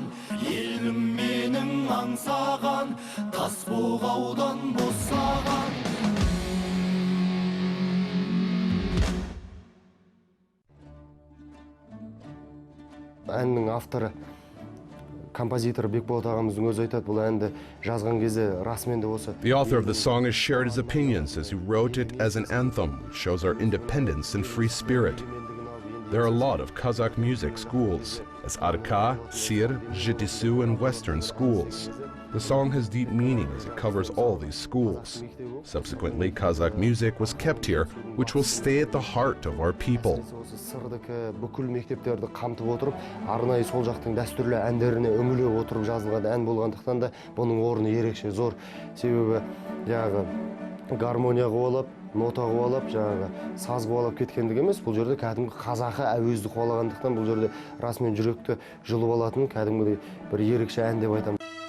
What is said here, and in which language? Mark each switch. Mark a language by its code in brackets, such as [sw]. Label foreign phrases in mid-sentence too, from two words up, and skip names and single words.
[kk] Елім менің аңсаған, тас бұғаудан босаған. Әннің авторы, композитор Бекболат ағамыздың өзі айтады, бұл әнді жазған кезде расымен де осы. [en] The author of the song has shared his opinions as he wrote it as an anthem, which shows our independence and free spirit. There are a lot of Kazakh music schools, as Arka, Sir, Jitisu, and Western schools. The song has deep meaning as it covers all these schools. Subsequently, Kazakh music was kept here, which will stay at the heart of our people. [kk] Сырдыкі бүкіл мектептерді қамтып отырып, арнайы сол жақтың дәстүрлі әндеріне үңіліп отырып жазылған ән болғандықтан да бұның орны ерекше зор. Себебі жаңағы гармония қуалап, нота қуалап, жаңағы саз қуалап кеткендік емес, бұл жерде кәдімгі қазақы әуезді қуалағандықтан бұл жерде расымен жүректі жұлып алатын кәдімгідей бір ерекше ән деп айтамыз.